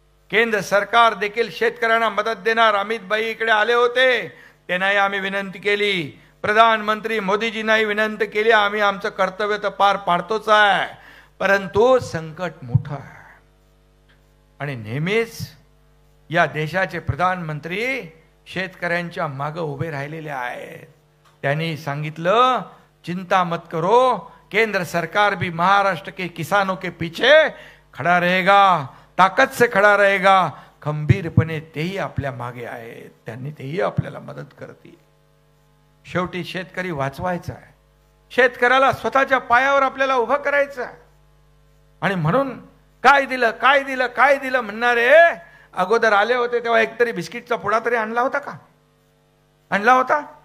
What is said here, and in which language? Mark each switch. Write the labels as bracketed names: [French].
[Marathi] केंद्र सरकार देखील शेतकऱ्यांना मदत देणार. अमितभाई इकडे आले होते, त्यांनाही आम्ही विनंती केली. प्रधानमंत्री मोदीजींनाही विनंती केली. आम्ही आमचं कर्तव्य तर पार पाडतोच आहे, परंतु संकट मोठं आहे. आणि नेहमीच या देशाचे प्रधानमंत्री शेतकऱ्यांच्या मागे उभे राहिलेले आहेत. [Hindi] त्यांनी सांगितलं चिंता मत करो, केंद्र सरकार भी महाराष्ट्र के किसानों के पीछे खड़ा रहेगा, ताकत से खड़ा रहेगा. [Marathi] खंबीरपणे तेही आपल्या मागे आहेत. त्यांनी तेही आपल्याला मदत करतील. शेवटी शेतकरी वाचवायचा आहे. शेतकऱ्याला स्वतःच्या पायावर आपल्याला उभं करायचं आहे. आणि म्हणून काय दिलं म्हणणारे अगोदर आले होते तेव्हा एकतरी बिस्किटचा पुडा तरी आणला होता का? आणला होता?